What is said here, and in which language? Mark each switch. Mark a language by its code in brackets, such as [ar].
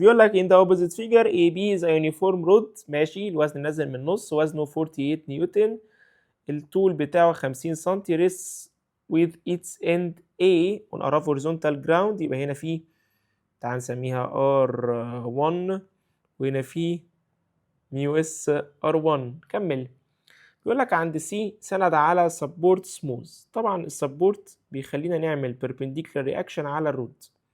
[ar] بيقول لك [en] in the opposite figure AB is a uniform rod. [ar] ماشي. الوزن نازل من النص، وزنه 48 نيوتن. الطول بتاعه 50 سم. [en] rests with its end A on a rough horizontal ground. [ar] يبقى هنا في تعال نسميها R1 وهنا في ميو اس R1. كمل. بيقول لك عند C سند على support smooth. طبعا السبورت بيخلينا نعمل perpendicular reaction على الرود.